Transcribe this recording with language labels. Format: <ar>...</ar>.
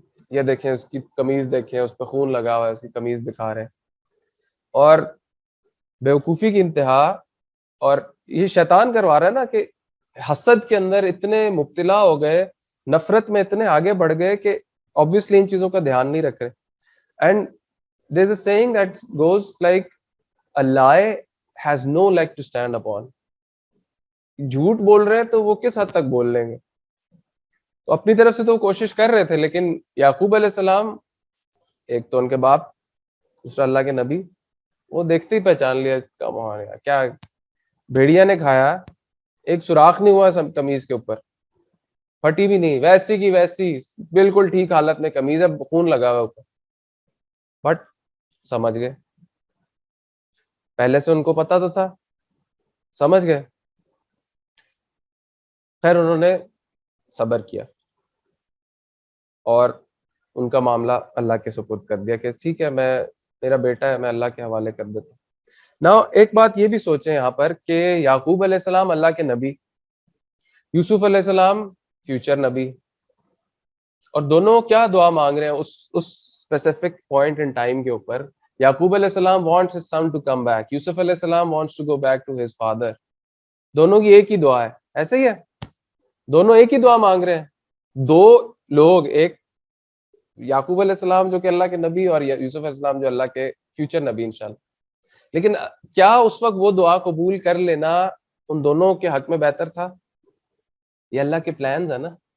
<ur>یہ دیکھیں اس کی قمیض، دیکھیں اس پہ خون لگا ہوا ہے، اس کی قمیض دکھا رہے ہیں. اور بیوقوفی کی انتہا، اور یہ شیطان کروا رہا ہے نا کہ حسد کے اندر اتنے مبتلا ہو گئے، نفرت میں اتنے آگے بڑھ گئے کہ obviously ان چیزوں کا دھیان نہیں رکھ رہے.</ur> <en>And there is a saying that goes like a lie has no leg to stand upon.</en> <ur>جھوٹ بول رہے ہیں تو وہ کس حد تک بول لیں گے. تو اپنی طرف سے تو وہ کوشش کر رہے تھے، لیکن یعقوب علیہ السلام، ایک تو ان کے باپ، دوسرا اللہ کے نبی، وہ دیکھتے ہی پہچان لیا کیا بھیڑیا نے کھایا، ایک سوراخ نہیں ہوا قمیض کے اوپر، پھٹی بھی نہیں، ویسی کی ویسی بالکل ٹھیک حالت میں قمیض ہے، خون لگا ہوا اوپر. بٹ سمجھ گئے، پہلے سے ان کو پتا تو تھا، سمجھ گئے. خیر انہوں نے صبر کیا اور ان کا معاملہ اللہ کے سپرد کر دیا کہ ٹھیک ہے، میرا بیٹا ہے، میں اللہ کے حوالے کر دیتا ہوں. نا ایک بات یہ بھی سوچیں یہاں پر کہ یعقوب علیہ السلام اللہ کے نبی، یوسف علیہ السلام فیوچر نبی، اور دونوں کیا دعا مانگ رہے ہیں اس</ur> <en>specific point in time</en> <ur>کے اوپر.</ur> <en>یعقوب علیہ السلام wants his son to come back, Yusuf علیہ السلام wants to go back to his father.</en> <ur>دونوں کی ایک ہی دعا ہے، ایسے ہی ہے، دونوں ایک ہی دعا مانگ رہے ہیں. دو لوگ، ایک یعقوب علیہ السلام جو کہ اللہ کے نبی، اور یوسف علیہ السلام جو اللہ کے فیوچر نبی انشاءاللہ. لیکن کیا اس وقت وہ دعا قبول کر لینا ان دونوں کے حق میں بہتر تھا؟ یہ اللہ کے پلانز ہے نا.</ur>